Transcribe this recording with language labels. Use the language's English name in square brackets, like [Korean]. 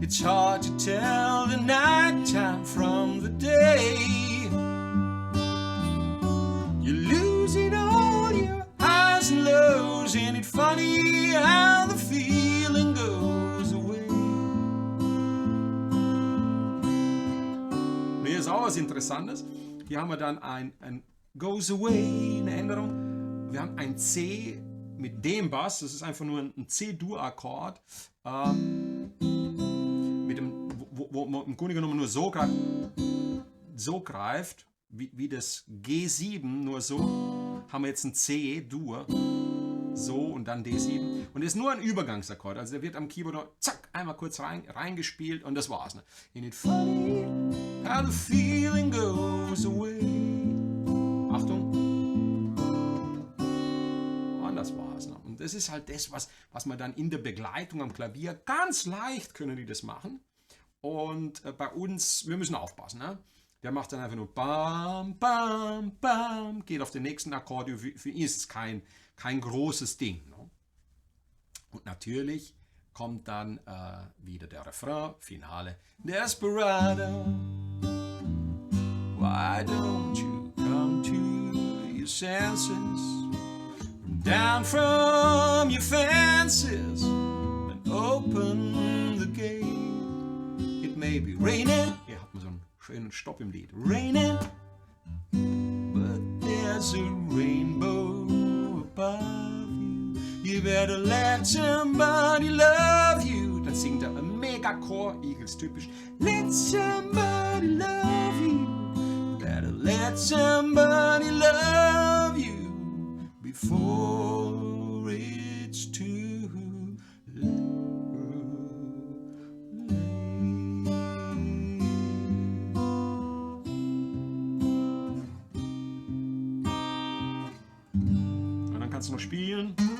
[English] It's hard to tell the night time from the day. You're losing all your highs and lows. Ain't it funny how the feeling goes away? [German] Hier ist auch was Interessantes. Hier haben wir dann ein Goes Away, eine Änderung. Wir haben ein C mit dem Bass, das ist einfach nur ein C-Dur-Akkord, wo man im Grunde genommen nur so greift, wie das G7, nur so haben wir jetzt ein C-Dur, so und dann D7. Und das ist nur ein Übergangsakkord, also der wird am Keyboard noch, zack, einmal kurz reingespielt und das war's. Ne? [English] Ain't it funny how the feeling goes away? [German] Achtung. Und das war's. Ne? Und das ist halt das, was man dann in der Begleitung am Klavier ganz leicht können die das machen. Und bei uns, wir müssen aufpassen, ne? Der macht dann einfach nur Bam, Bam, Bam, geht auf den nächsten Akkord. Für ihn ist es kein großes Ding. Ne? Und natürlich kommt dann wieder der Refrain, Finale. [English] Desperado, why don't you come to your senses? Down from your fences and open the gate. It may be raining. [German] Hier hat man so einen schönen Stopp im Lied. [English] Raining, but there's a rainbow above you. You better let somebody love you. [German] Dann singt er ein Megachor, Eagles typisch. [English] Let somebody love you. Better let somebody love you before it's too late. [German] Und dann kannst du noch spielen.